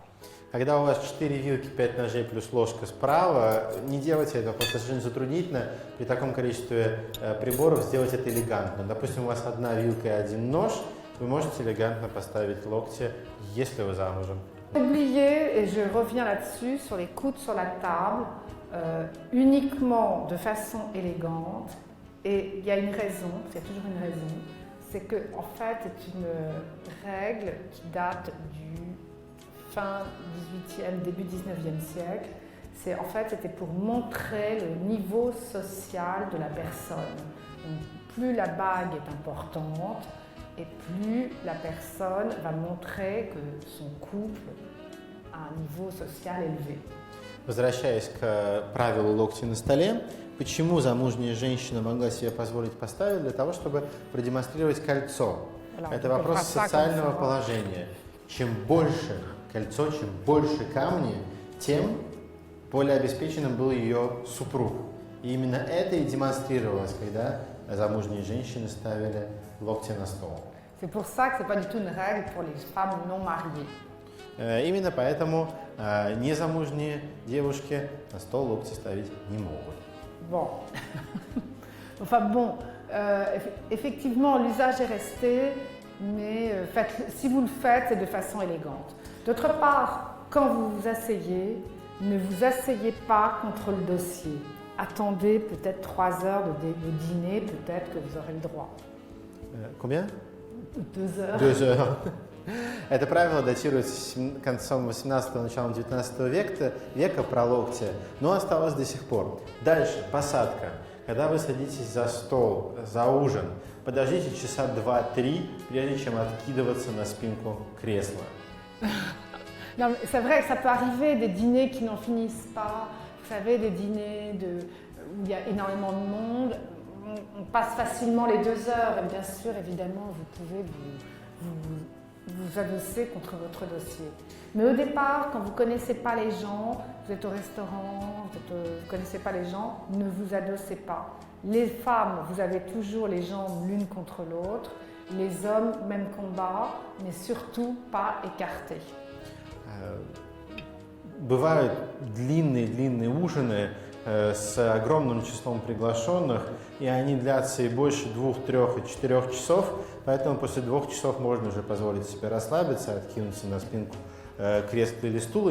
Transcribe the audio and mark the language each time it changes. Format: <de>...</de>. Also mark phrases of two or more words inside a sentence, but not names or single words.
<ru>Когда у вас 4 вилки, 5 ножей плюс ложка справа, не делайте этого, просто очень затруднительно. При таком количестве приборов сделать это элегантно. Допустим, у вас одна вилка и один нож, вы можете элегантно поставить локти, если вы замужем.</ru> <fr>Oubliez, et je reviens là-dessus, sur les coudes sur la table, uniquement de façon élégante. Et il y a une raison, c'est toujours une raison, c'est que en fait c'est une règle qui date du fin 18e, début 19e siècle. En fait, c'était pour montrer le niveau social de la personne. Donc, plus la bague est importante et plus la personne va montrer que son couple a un niveau social élevé.</fr> <ru>Возвращаясь к правилу локти на столе, почему замужняя женщина могла себе позволить поставить? Для того, чтобы продемонстрировать кольцо. Это вопрос социального положения. Чем больше кольцо, чем больше камни, тем более обеспеченным был ее супруг. И именно это и демонстрировалось, когда замужние женщины ставили локти на стол.</ru> <fr>C'est pour ça que ce n'est pas du tout une règle pour les femmes non mariées.</fr> <ru>Именно поэтому незамужние девушки на стол локти ставить не могут.</ru> <fr>Bon. Enfin bon, effectivement, l'usage est resté, mais si vous le faites, c'est de façon élégante. D'autre part, quand vous vous asseyez, ne vous asseyez pas contre le dossier. Attendez peut-être 3 heures de dîner, peut-être que vous aurez le droit. Combien? 2 heures. 2 heures.</fr> <ru>Это правило датируется концом 18-го, началом 19 века про локти, но осталось до сих пор. Дальше, посадка. Когда вы садитесь за стол, за ужин, подождите часа 2-3, прежде чем откидываться на спинку кресла.</ru> <fr>Non, mais c'est vrai que ça peut arriver, des dîners qui n'en finissent pas. Vous savez, des dîners où il y a énormément de monde. On passe facilement les 2 heures et bien sûr, évidemment, vous pouvez vous adosser contre votre dossier. Mais au départ, quand vous ne connaissez pas les gens, vous êtes au restaurant, vous ne connaissez pas les gens, ne vous adossez pas. Les femmes, vous avez toujours les jambes l'une contre l'autre. Les hommes, même combat, mais surtout pas écartés.</fr> <ru>Бывают длинные ужины с огромным числом приглашенных, и они длятся и больше 2, 3 и 4 часов, поэтому после 2 часов можно уже позволить себе расслабиться, откинуться на спинку кресла или стула.</ru>